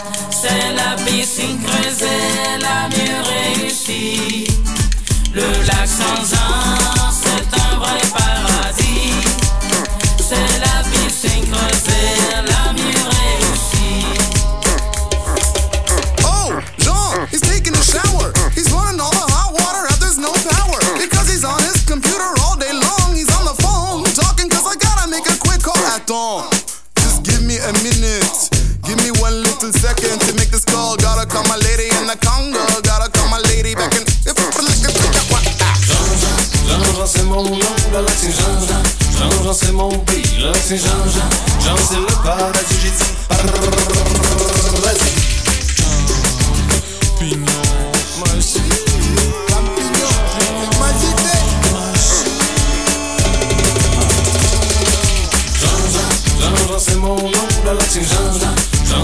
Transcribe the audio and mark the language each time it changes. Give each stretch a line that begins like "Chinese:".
French: C'est la piscine creusée, la mieux réussie. Le Lac Saint-Jean, c'est un vrai paradis. C'est la piscine creusée, la mieux réussie.
English: Oh, Jean, he's taking a shower. He's running all the hot water and there's no power. Because he's on his computer all day long. He's on the phone talking cause I gotta make a quick call.
French: Attends,
English: just give me a minute. Give me one little second to make this call. Gotta call my lady in the Congo. Gotta call my lady back in. If I'm like this, I got what?
French: Jean-Jean, c'est mon nom, le Lac Saint-Jean. Jean-Jean, c'est mon pays, le Lac Saint-Jean. Jean, c'est le paradis, j'ai dit paradis. Champignon, machine. Jean-Jean, c'est mon nom, le Lac Saint-Jean.